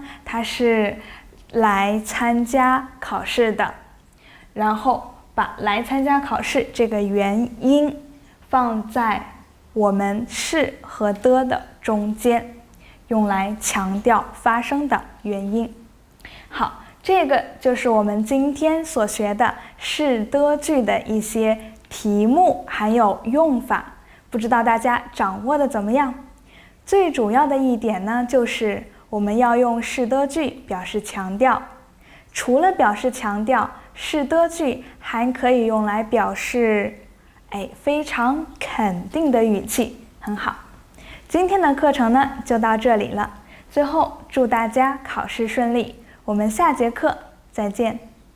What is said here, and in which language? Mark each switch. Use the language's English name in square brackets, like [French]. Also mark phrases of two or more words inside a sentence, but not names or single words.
[Chinese] 他是來參加考試的，然後把來參加考試這個原因放在我們是和的中間，用來強調發生的原因。好，這個就是我們今天所學的是的句的一些題目還有用法，不知道大家掌握的怎麼樣？最主要的一點呢，就是我們要用是的句表示強調。除了表示強調，是的句還可以用來表示非常肯定的語氣，很好。今天的課程呢就到這裡了，最後祝大家考試順利，我們下節課再見。